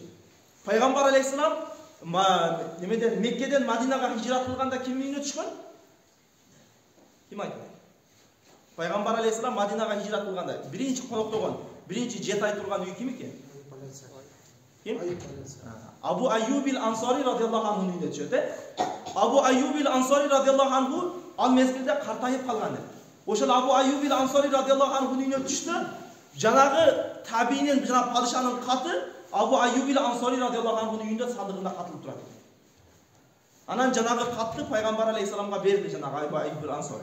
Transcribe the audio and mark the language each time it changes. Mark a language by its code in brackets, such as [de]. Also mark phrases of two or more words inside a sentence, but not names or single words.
[ky] Пайгамбар алейхиссалам немеден Меккеден Мадинага хижрат кылганда ким үйүнө түшкөн? Ким айтты? Пайгамбар алейхиссалам Мадинага хижрат кылганда биринчи коноктогон, биринчи жет ай турган үй ким экен? Ким? Абу Айюбил Ансари [ar] رضي الله عنهнун [ky] үйүнө түшөт. Абу Айюбил Ансари [ar] رضي الله عنه [ky] ал мезгилде картайып калган эди. Ошол Абу Айюбил Ансари [ar] رضي الله عنهнун [ky] үйүнө түштү. Жанагы табийнин, жанагы падышанын каты Абу Айюбил Ансари [ar] رضي الله عنهнун [ky] үйүндө сандыгында катылып турат. Анан жанагы катты пайгамбар алейхиссаламга берди жанагы Абу Айюбил Ансари.